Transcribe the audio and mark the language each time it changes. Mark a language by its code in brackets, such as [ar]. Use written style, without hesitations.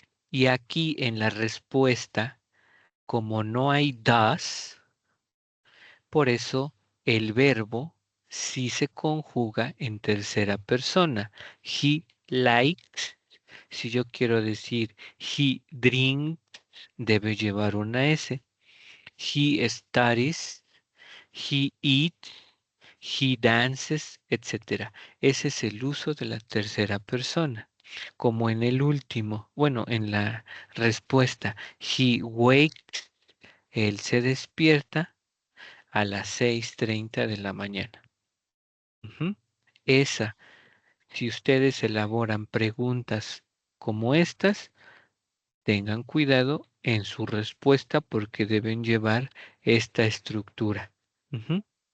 [es] Y aquí en la respuesta, como no hay does, por eso el verbo sí se conjuga en tercera persona. [en] He likes. [es] Si yo quiero decir [en] he drinks, [es] debe llevar una S. [en] He studies, he eats, he dances, etc. [es] Ese es el uso de la tercera persona. Como en el último, bueno, en la respuesta, [en] he wakes, [es] él se despierta a las 6:30 de la mañana. Ujú. Esa, si ustedes elaboran preguntas como estas, tengan cuidado en su respuesta porque deben llevar esta estructura. Ujú.